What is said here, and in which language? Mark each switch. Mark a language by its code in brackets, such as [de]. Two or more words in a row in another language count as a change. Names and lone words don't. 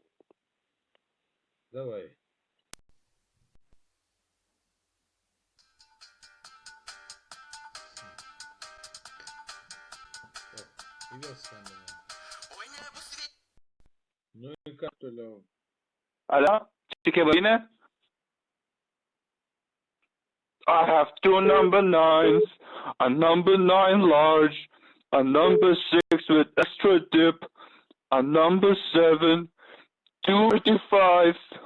[lt] Davai. O, į vėl skambina. Oi nebus vedybų. Nu ir ką toliau? [en] Hello? Chickabine? I have two number 9s, a number 9 large, a number 6 with extra dip, a number 7, 255.